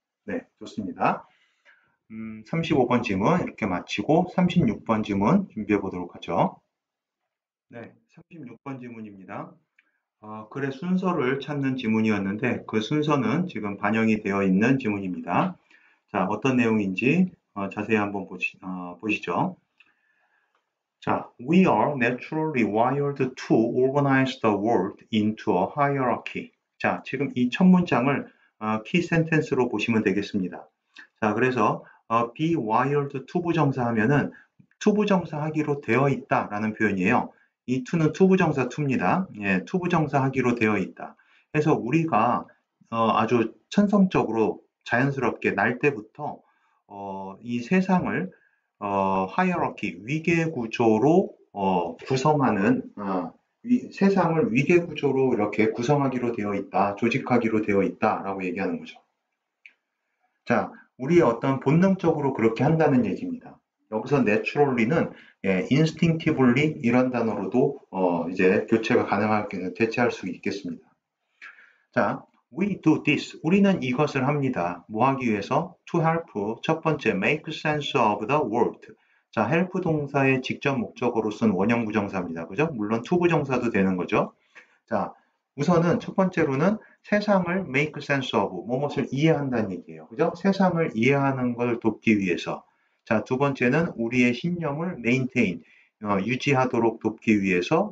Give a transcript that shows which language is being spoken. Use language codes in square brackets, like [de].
[ko] 네, 좋습니다. 35번 지문 이렇게 마치고 36번 지문 준비해 보도록 하죠. 네, 36번 지문입니다. 글의 순서를 찾는 지문이었는데 그 순서는 지금 반영이 되어 있는 지문입니다. 자, 어떤 내용인지 자세히 한번 보시죠. [en] 자, we are naturally wired to organize the world into a hierarchy. [ko] 자, 지금 이 첫 문장을 키 센텐스로 보시면 되겠습니다. 자, 그래서 [en] be wired to [ko] 부정사 하면은 투부정사 하기로 되어 있다라는 표현이에요. 이 to는 투부정사 to입니다. 예, 투부정사 하기로 되어 있다. 그래서 우리가 아주 천성적으로 자연스럽게 날 때부터 이 세상을 하이어러키 위계 구조로 구성하는 세상을 위계 구조로 이렇게 구성하기로 되어 있다, 조직하기로 되어 있다라고 얘기하는 거죠. 자, 우리의 어떤 본능적으로 그렇게 한다는 얘기입니다. 여기서 naturally는 instinctively 이런 단어로도 이제 교체가 대체할 수 있겠습니다. 자, [en] we do this. [ko] 우리는 이것을 합니다. 뭐 하기 위해서? [en] to help. [ko] 첫 번째, [en] make sense of the world. [ko] 자, help 동사의 직접 목적어로 쓴 원형 부정사입니다. 그죠? 물론 to 부정사도 되는 거죠. 자, 우선은 첫 번째로는 세상을 [en] make sense of, [ko] 무엇을 이해한다는 얘기예요. 그죠? 세상을 이해하는 걸 돕기 위해서. 자, 두 번째는 우리의 신념을 maintain, 유지하도록 돕기 위해서.